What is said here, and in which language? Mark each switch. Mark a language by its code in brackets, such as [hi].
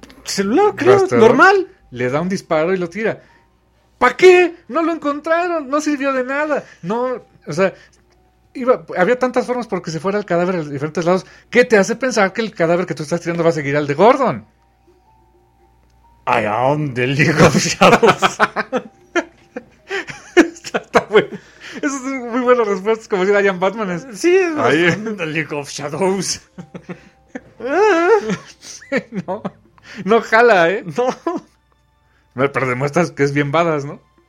[es] celular, creo, normal. Le da un disparo y lo tira. ¿Para qué? No lo encontraron, no sirvió de nada. No, o sea, había tantas formas porque se fuera el cadáver a diferentes lados. ¿Qué te hace pensar que el cadáver que tú estás tirando va a seguir al de Gordon? [en] I am the League of Shadows. [es] Eso es una muy buena respuesta, es como decir [en] I am Batman. [es] Sí, [en] I am the League of Shadows. [es] No, no jala, ¿eh? No. Pero demuestras que es bien badas, ¿no?